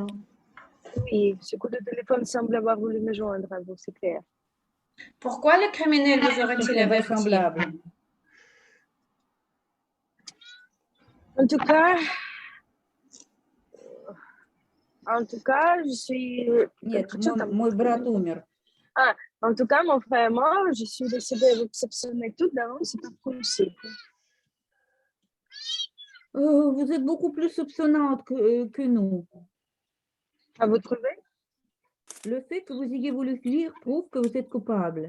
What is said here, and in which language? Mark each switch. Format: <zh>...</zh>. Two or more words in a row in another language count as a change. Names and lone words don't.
<fr>Oui, ce coup de téléphone semble avoir voulu me joindre à vous, c'est clair. Pourquoi le criminel vous aurait-il C'est averti? vraisemblable. En tout cas, je suis...</fr> <ru>Нет, мой брат умер.</ru> <fr>En tout cas, mon frère et moi, je suis décidée à vous soupçonner tout d'avance, c'est pas possible. Vous êtes beaucoup plus soupçonnante que nous. À vous trouver? Le fait que vous ayez voulu fuir prouve que vous êtes coupable.</fr>